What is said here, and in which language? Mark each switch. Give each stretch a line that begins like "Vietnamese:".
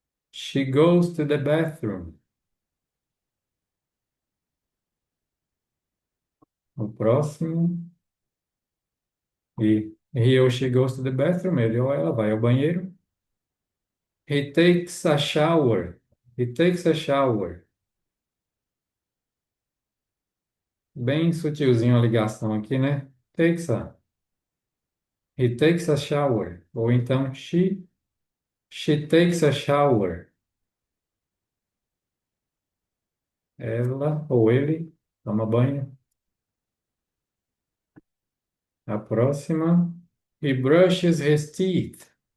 English: She goes to the bathroom.
Portuguese: O próximo. E
English: he ou she goes to the bathroom.
Portuguese: Ele ou ela vai ao banheiro.
English: He takes a shower. He takes a shower.
Portuguese: Bem sutilzinho a ligação aqui, né?
English: Takes a. He takes a shower.
Portuguese: Ou então
English: she takes a shower.
Portuguese: Ela ou ele toma banho. A próxima.
English: He brushes his teeth.